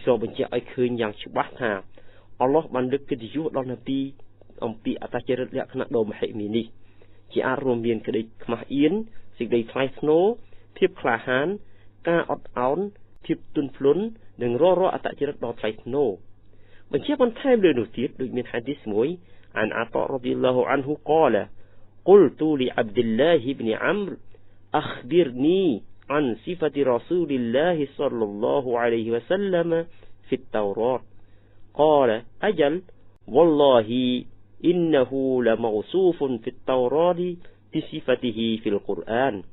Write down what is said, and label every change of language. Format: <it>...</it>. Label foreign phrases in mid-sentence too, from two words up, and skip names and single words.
<km>សូមបញ្ជាក់ឲ្យឃើញយ៉ាងច្បាស់ថាអល់ឡោះបានលើកកិត្តិយសដល់នប៊ីអំពីអត្តចរិតលក្ខណៈដ៏មហិមានេះជាអាចរួមមានក្តីខ្មាស់អៀនសេចក្តីថ្លៃថ្នូរភាពក្លាហានការអត់ឱនភាពទន់ភ្លន់និងរាល់អត្តចរិតដ៏ថ្លៃថ្នូរបញ្ជាបន្ថែមលើនោះទៀតដូចមានហាឌីសមួយអានអាតារ៉ាឌីយ៉ាឡោះអានហ៊ូ</km> <ar>قال قلت لعبد الله بن عمرو أخبرني عن صفة رسول الله صلى الله عليه وسلم في التوراة قال أجل والله إنه لموصوف في التوراة بصفته في القرآن</ar>